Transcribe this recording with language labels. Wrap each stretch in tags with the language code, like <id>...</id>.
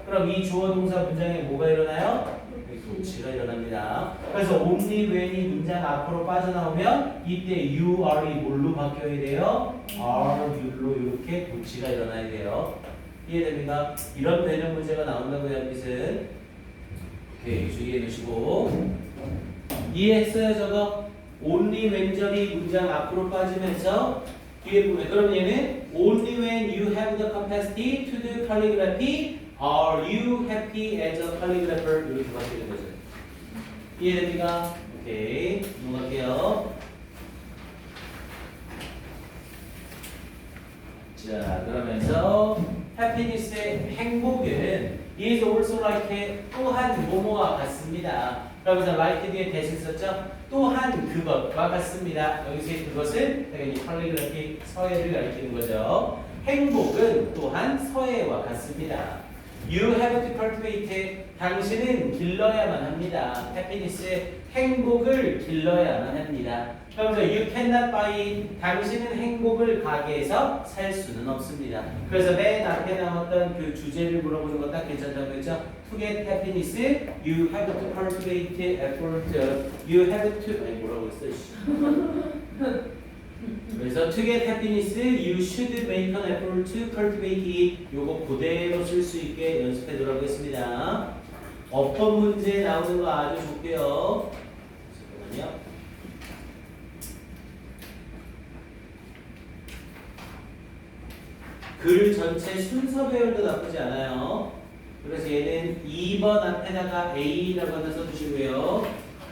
<ko>그럼 이 주어 동사 문장에 뭐가 일어나요? 도치가 일어납니다. 그래서 only when이 문장 앞으로 빠져나오면 이때 you, are이 뭘로 바뀌어야 돼요? are, you로 이렇게 도치가 일어나야 돼요. 이해됩니까? 이런 변형 문제가 나온다고요, 뜻은. 오케이, 주의해 주시고. 이해했어요, 저거? only when절이 문장 앞으로 빠지면서 뒤에 보면 그럼 얘는</ko> <en>only when you have the capacity to do calligraphy are you happy as a calligrapher</en> <ko>이렇게 바뀌는 거죠. 이해됩니까? 오케이, 넘어갈게요. 자, 그러면서 happiness의 행복은</ko> <en>is also like</en> <ko>또한 뭐뭐와 같습니다. 그러면서 like 뒤에 대신 썼죠? 또한 그것과 같습니다. 여기서의 그것은 당연히 calligraphy 서예를 가리키는 거죠. 행복은 또한 서예와 같습니다.</ko> <en>You have to cultivate.</en> <ko>당신은 길러야만 합니다. happiness, 행복을 길러야만 합니다. 그러면서</ko> <en>you cannot buy it.</en> <ko>당신은 행복을 가게에서 살 수는 없습니다. 그래서 맨 앞에 나왔던 그 주제를 물어보는 거 딱 괜찮다고 했죠?</ko> <en>To get happiness, you have to cultivate effort. You have to</en> <ko>아니 뭐라고 했어? 그래서</ko> <en>to get happiness, you should make an effort to cultivate it.</en> <ko>요거 그대로 쓸 수 있게 연습해 두라고 했습니다. 어법 문제 나오는 거 아주 좋고요. 잠깐만요. 글 전체 순서 배열도 나쁘지 않아요. 그래서 얘는 2번 앞에다가 A라고 하나 써주시고요.</ko>